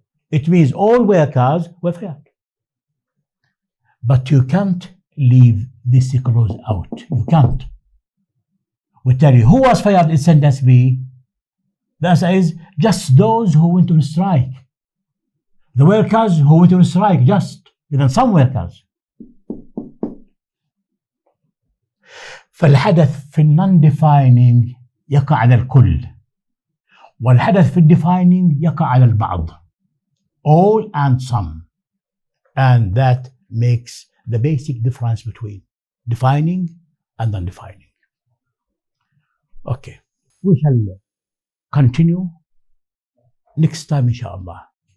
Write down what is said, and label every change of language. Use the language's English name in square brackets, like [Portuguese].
[English] It means all workers were fired. But you can't leave this clause out. You can't. We tell you who was fired in sentence B. The answer is just those who went on strike. The workers who went on strike, just. Even some workers. [Arabic] فالحدث في non-defining يقع على الكل. والحدث في defining يقع على البعض. [English] All and some. And that makes the basic difference between defining and non-defining. Okay. We shall continue next time, inshallah.